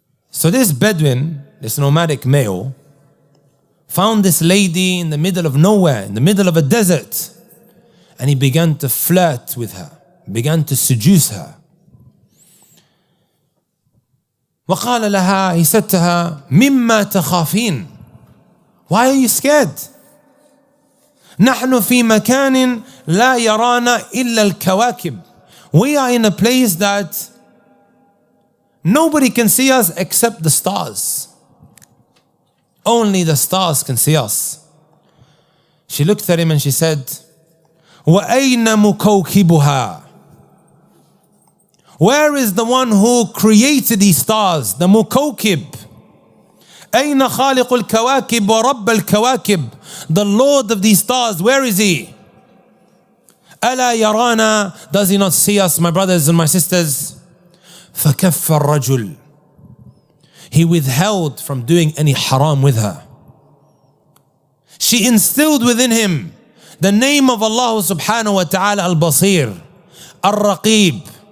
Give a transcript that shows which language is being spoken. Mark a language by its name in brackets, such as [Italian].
[English] So this Bedouin, this nomadic male, found this lady in the middle of nowhere, in the middle of a desert, and he began to flirt with her, began to seduce her. [Arabic] وقال لها, [English] he said to her, [Arabic] مما تخافين? [English] Why are you scared? [Arabic] نحن في مكان لا يرانا إلا الكواكب. [English] We are in a place that nobody can see us except the stars. Only the stars can see us. She looked at him and she said, [Arabic] وَأَيْنَ مُكَوْكِبُهَا? [English] Where is the one who created these stars, the mukawkib? [Arabic] أين خالق الكواكب ورب الكواكب? [English] The Lord of these stars, where is He? [Arabic] ألا يرانا? [English] Does He not see us, my brothers and my sisters? [Arabic] فكف الرجل. [English] He withheld from doing any haram with her. She instilled within him the name of Allah subhanahu wa ta'ala al-Basir, al-Raqib.